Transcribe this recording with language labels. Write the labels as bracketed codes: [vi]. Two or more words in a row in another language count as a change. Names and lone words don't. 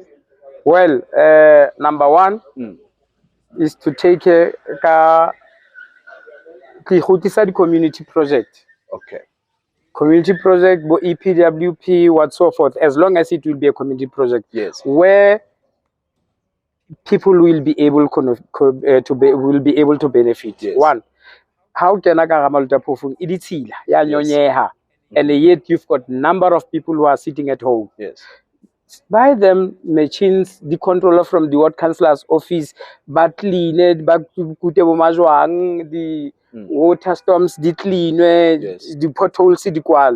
[en] Well, number 1 is to take a community project. Okay. Community project, EPWP, what so forth, as long as it will be a community project. Yes. Where people will be able to benefit. Yes. 1, how can I Maluti Phofung [st] iditila ya nyonyeha, [en] and yet you've got number of people who are sitting at home. Yes. Buy them machines, the controller from the ward councillor's office, but clean it, back to the water storms, the clean, the potholes, the quality.